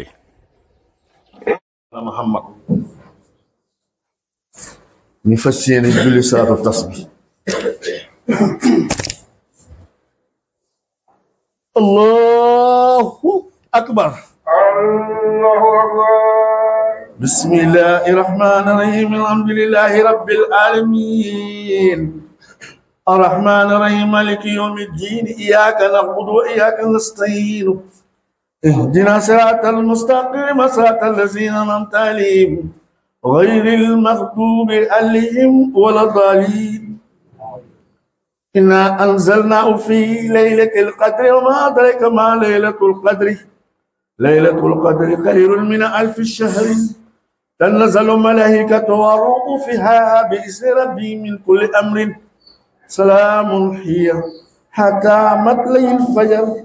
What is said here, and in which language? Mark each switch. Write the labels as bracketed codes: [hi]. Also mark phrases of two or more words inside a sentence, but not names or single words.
[wo] Muhammad ñu fas yéene julli salaatu tas bi. [ar] الله أكبر. الله أكبر. بسم الله الرحمن الرحيم. الحمد لله رب العالمين. الرحمن الرحيم مالك يوم الدين إياك نعبد وإياك نستعين اهدنا صراط المستقيم صراط الذين أنعمت عليهم غير المغضوب عليهم ولا الضالين إنا أنزلناه في ليلة القدر وما أدرك ما ليلة القدر ليلة القدر خير من 1000 شهر تنزل الملائكة والروح فيها بإذن ربهم من كل أمر سلام هي حتى مطلع الفجر.